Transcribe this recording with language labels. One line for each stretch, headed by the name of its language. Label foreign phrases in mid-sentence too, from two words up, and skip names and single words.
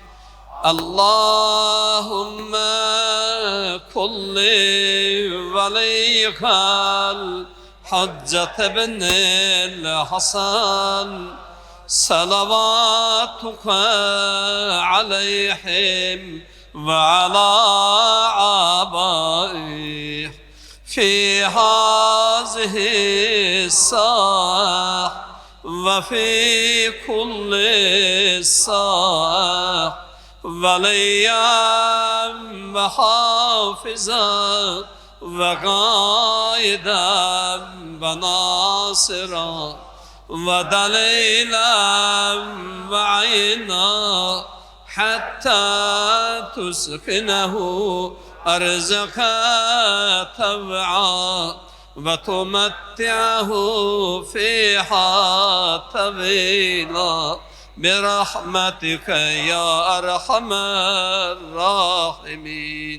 Arabic: اللهم كل لوليك الحجة ابن الحسن، صلواتك عليهم وعلى آبائه في هذه الساعة وفي كل ساعة وليا وحافظا وقائدا وناصرا ودليلا وعينا حتى تسكنه أرضك طوعا وتمتعه فيها طويلا برحمتك يا أرحم الراحمين.